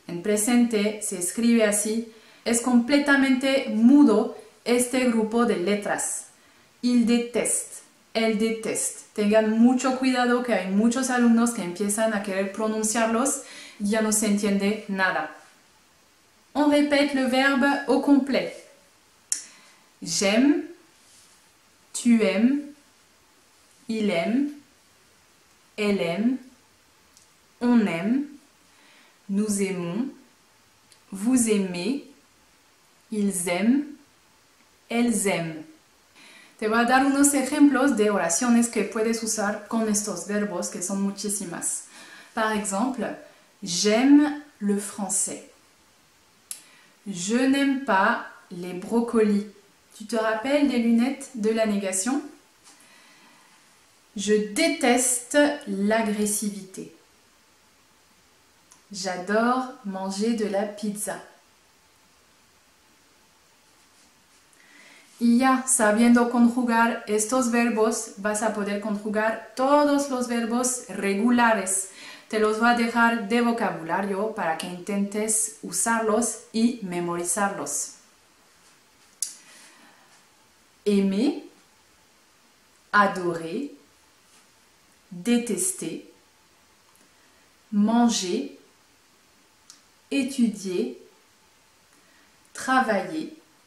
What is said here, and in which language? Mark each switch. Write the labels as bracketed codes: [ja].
[es] En presente se escribe así. Es completamente mudo este grupo de letras. [fr] Il déteste. Elle déteste. [es] Tengan mucho cuidado que hay muchos alumnos que empiezan a querer pronunciarlos y ya no se entiende nada. [fr] On répète le verbe au complet. J'aime, tu aimes, il aime, elle aime, on aime, nous aimons, vous aimez, ils aiment, elles aiment. [es] Te voy a dar unos ejemplos de oraciones que puedes usar con estos verbos, que son muchísimas. [fr] Par exemple, j'aime le français. Je n'aime pas les brocolis. Tu te rappelles des lunettes de la négation? Je déteste l'agressivité. J'adore manger de la pizza. [es] Y ya sabiendo conjugar estos verbos, vas a poder conjugar todos los verbos regulares. Te los voy a dejar de vocabulario para que intentes usarlos y memorizarlos. [fr] Aimer, adorer, détester, manger, étudier, travailler.